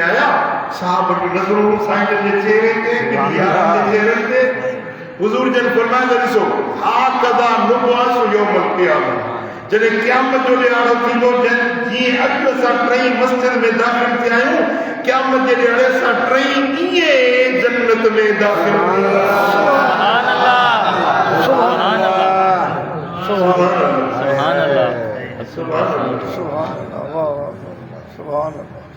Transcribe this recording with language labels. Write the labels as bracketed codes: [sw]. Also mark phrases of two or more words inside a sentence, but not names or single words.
[sd] आया साहब की नज़रूं साईं जे चेहरे ते ॿिन्ही यारनि जे चेहरनि ते हुज़ूर जन फरमाया त ॾिसो [ar] هكذا نبعث يوم القيامة [sd] जॾहिं क़यामत जो ॾियारो थींदो जीअं अॼु असां टई मस्जिद में दाख़िल थिया आहियूं क़यामत जे ॾियारे असां टई ईअं जन्नत में दाख़िल [ar] سبحان الله سبحان الله سبحان الله سبحان الله سبحان الله سبحان الله